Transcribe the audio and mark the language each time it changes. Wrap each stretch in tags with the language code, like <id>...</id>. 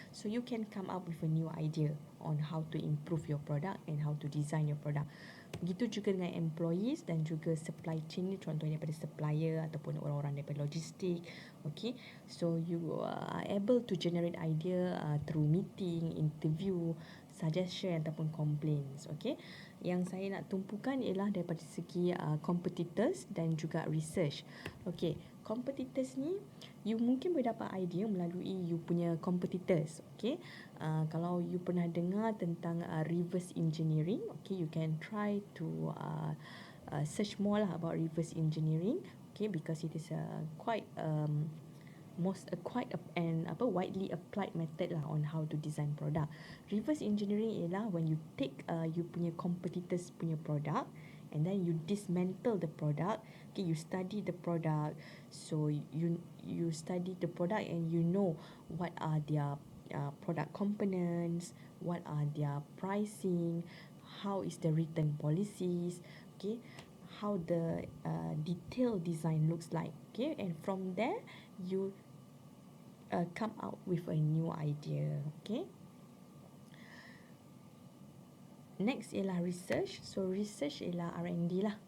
<en>So you can come up with a new idea on how to improve your product and how to design your product.</en> <ms>Begitu juga dengan employees dan juga supply chain ni, contohnya daripada supplier ataupun orang-orang daripada logistik.</ms> <en>Okay, so you are able to generate idea through meeting, interview, suggestion ataupun complaints.</en> <ms>Okay, yang saya nak tumpukan ialah daripada segi competitors dan juga research. Okay, competitors ni you mungkin boleh dapat idea melalui you punya competitors.</ms> <en>Okay,</en> <ms>kalau you pernah dengar tentang</ms> <en>reverse engineering, okay, you can try to search more lah about reverse engineering. Okay, because it is quite widely applied method lah on how to design product. Reverse engineering ialah when you take you punya competitors punya product and then you dismantle the product. Okay, you study the product, so you study the product and you know what are their product components, what are their pricing, how is the return policies, okay, how the detailed design looks like. Okay, and from there you come out with a new idea. Okay, next ialah research. So research ialah R&D lah.</en>